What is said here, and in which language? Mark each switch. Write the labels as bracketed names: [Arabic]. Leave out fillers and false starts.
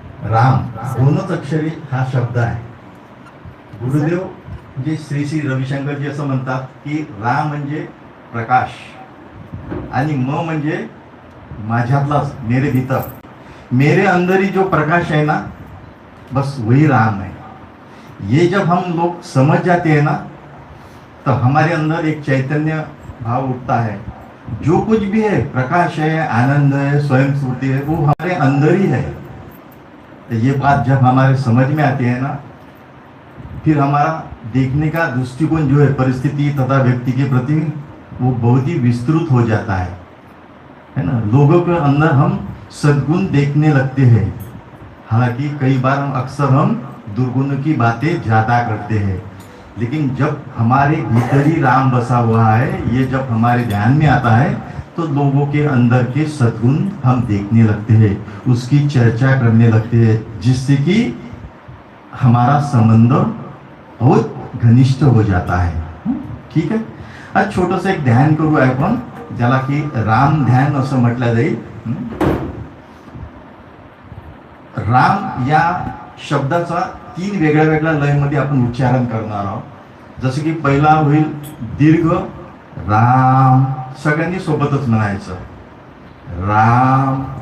[Marathi] राम 2च अक्षरी हा शब्द आहे. गुरुदेव म्हणजे श्री रविशंकरजी असं म्हणतात की राम म्हणजे प्रकाश आणि म म्हणजे माझ्यातलाच [Hindi] मेरे भीतर, मेरे अंदर ही जो प्रकाश है ना बस वही राम है. ये जब हम लोग समझ जाते हैं ना तो हमारे अंदर एक चैतन्य भाव उठता है. जो कुछ भी है प्रकाश है, आनंद है, स्वयं स्फूर्ति है, वो हमारे अंदर ही है. तो ये बात जब हमारे समझ में आती है ना फिर हमारा देखने का दृष्टिकोण जो है परिस्थिति तथा व्यक्ति के प्रति वो बहुत ही विस्तृत हो जाता है ना. लोगों के अंदर हम सद्गुण देखने लगते हैं. हालांकि कई बार अक्सर हम दुर्गुणों की बातें ज़्यादा करते हैं, लेकिन जब हमारे भीतर ही राम बसा हुआ है, ये जब हमारे ध्यान में आता है तो लोगों के अंदर के सद्गुण हम देखने लगते हैं, उसकी चर्चा करने लगते हैं, जिससे कि हमारा संबंध बहुत घनिष्ठ हो जाता है. [Marathi] ठीक आहे. आज छोटंसं एक ध्यान करू आपण, ज्याला की राम ध्यान असं म्हटलं जाईल. राम या शब्दाचा 3 वेगळ्या वेगळ्या लयमध्ये आपण उच्चारण करणार आहोत. जसं की पहिला होईल दीर्घ राम, सगळ्यांनी सोबतच म्हणायचं राम.